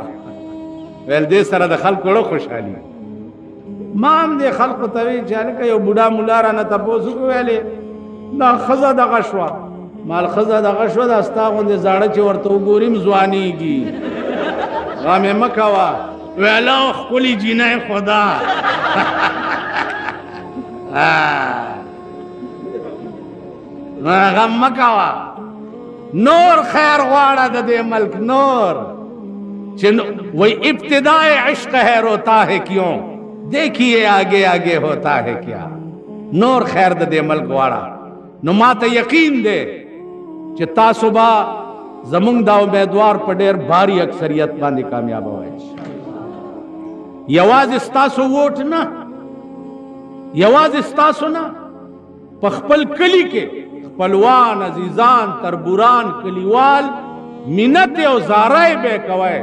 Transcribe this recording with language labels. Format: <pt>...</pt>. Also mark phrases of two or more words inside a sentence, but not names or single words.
<ps>ویل دې سره د خلکو ړه خوشحالي. ما هم دې خلکو ته وی چې هلکه یو بوډا ملا رانه تپوس وکړو ویلې دا ښځه دغه شوه مال ښځه دغه شوه دا ستا غوندې زاړه چې ورته وګوري ځوانېږي غم یې مه کوه. ویله ښکلې جینۍ خدا غم مه کوه. نور خیر غواړه د دې ملک نور چې</ps> <ur>وہی ابتدائے عشق ہے روتا ہے کیوں دیکھیے آگے آگے ہوتا ہے کیا.</ur> <ps>نور خیر د دې ملک غواړه. نو ما ته یقین دی چې تاسو به زمونږ دا امیدوار په ډېر بھاری اکثریت باندې کامیابوئ. یوازې ستاسو ووټ نه یوازې ستاسو نه په خپل کلي کې خپلوان عزیزان تربوران کلیوال منت او زارای به کوي.</ps>